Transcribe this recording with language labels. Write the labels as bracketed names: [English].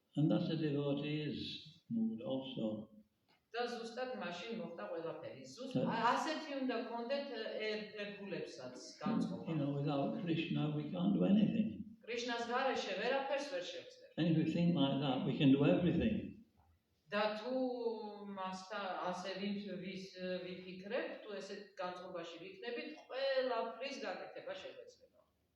[English] And that's the devotee's mood also. [Georgian] და ზუსტად მაშინ მოხდა ყველაფერი. ზუსტად ასეთი უნდა გქონდეთ ერთგულებსაც განწყობა. [English] You know, without Krishna we can't do anything. [Georgian] კრიშნას გარეშე ვერაფერს ვერ შევძლებთ. [English] And if we think like that, we can do everything. [Georgian] და თუ მასთან ასე ვიფიქრებთ, თუ ესეთ განწყობაში ვიქნებით, ყველაფრის გაკეთება შეგვეძლება.